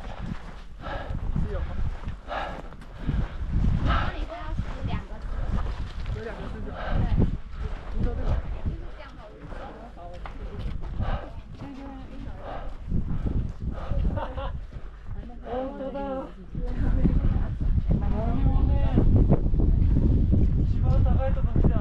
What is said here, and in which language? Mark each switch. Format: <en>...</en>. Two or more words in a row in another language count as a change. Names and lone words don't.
<zh>这里都要死2个字。有2个字就。对。你说这个。就是这样的。</zh> <ja>本当だ。なるほどね。一番高いとこ来た。</ja>